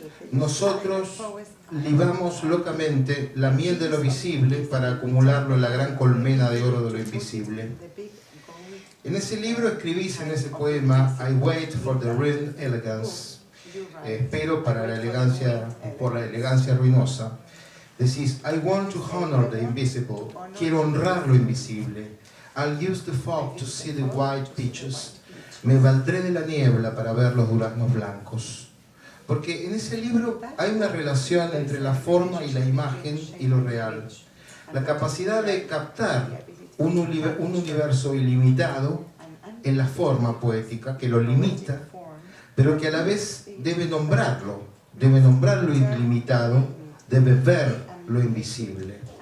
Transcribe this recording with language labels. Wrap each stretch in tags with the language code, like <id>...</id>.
<es>Nosotros libamos locamente la miel de lo visible para acumularlo en la gran colmena de oro de lo invisible. En ese libro escribís en ese poema</es> <en>I wait for the ruined elegance,</en> <es>pero por la elegancia ruinosa, decís,</es> <en>I want to honor the invisible,</en> <es>quiero honrar lo invisible.</es> <en>I'll use the fog to see the white peaches.</en> <es>Me valdré de la niebla para ver los duraznos blancos. Porque en ese libro hay una relación entre la forma y la imagen y lo real. La capacidad de captar un universo ilimitado en la forma poética, que lo limita, pero que a la vez debe nombrar lo ilimitado, debe ver lo invisible.</es>